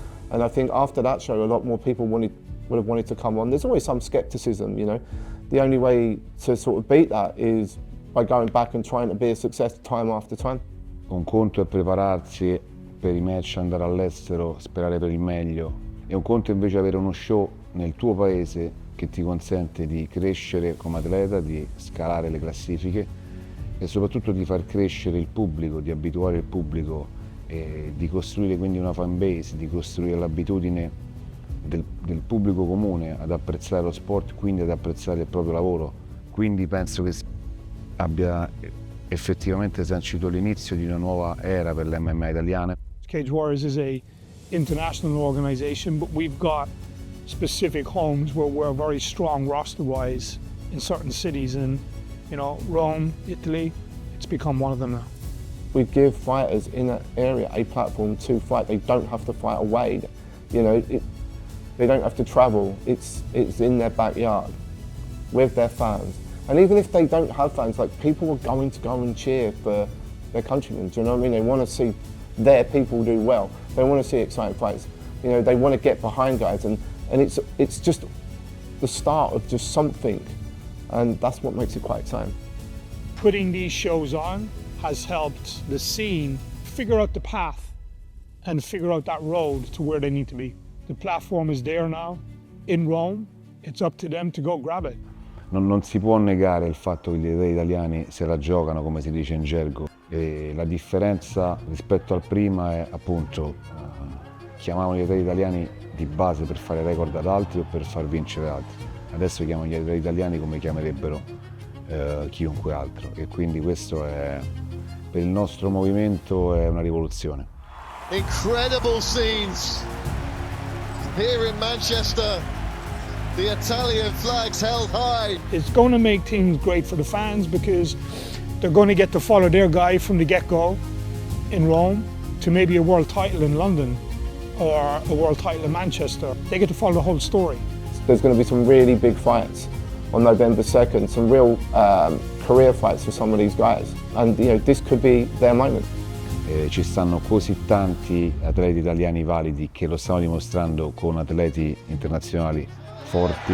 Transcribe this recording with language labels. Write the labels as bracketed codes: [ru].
[en] And I think after that show, a lot more people would have wanted to come on. There's always some skepticism, you know. The only way to sort of beat that is by going back and trying to be a success time after time. [it] Un conto è prepararsi per i match, andare all'estero, sperare per il meglio. E un conto invece avere uno show nel tuo paese che ti consente di crescere come atleta, di scalare le classifiche e soprattutto di far crescere il pubblico, di abituare il pubblico e di costruire quindi una fan base, di costruire l'abitudine del pubblico comune ad apprezzare lo sport, quindi ad apprezzare il proprio lavoro. Quindi penso che abbia effettivamente sancito l'inizio di una nuova era per l'MMA italiana. [en] Cage Warriors is a international organization, but we've got specific homes where we're very strong roster-wise in certain cities, and you know, Rome, Italy, it's become one of them now. We give fighters in that area a platform to fight. They don't have to fight away. You know, they don't have to travel. It's in their backyard with their fans. And even if they don't have fans, like, people are going to go and cheer for their countrymen. Do you know what I mean? They want to see their people do well. They want to see exciting fights. You know, they want to get behind guys, and it's just the start of just something, and that's what makes it quite exciting. Putting these shows on has helped the scene figure out the path and figure out that road to where they need to be. The platform is there now in Rome. It's up to them to go grab it. [it] Non si può negare il fatto che gli atleti italiani se la giocano, come si dice in gergo, e la differenza rispetto al prima è appunto chiamavano gli atleti italiani di base per fare record ad altri o per far vincere altri. Adesso chiamano gli atleti italiani come chiamerebbero chiunque altro, e quindi questo è, per il nostro movimento, è una rivoluzione. [en] Incredible scenes here in Manchester. The Italian flags held high. It's going to make things great for the fans because they're going to get to follow their guy from the get-go in Rome to maybe a world title in London or a world title in Manchester. They get to follow the whole story. There's going to be some really big fights on November 2nd, some real career fights for some of these guys. And you know, this could be their moment. [it] Ci stanno così tanti atleti italiani validi che lo stanno dimostrando con atleti internazionali forti.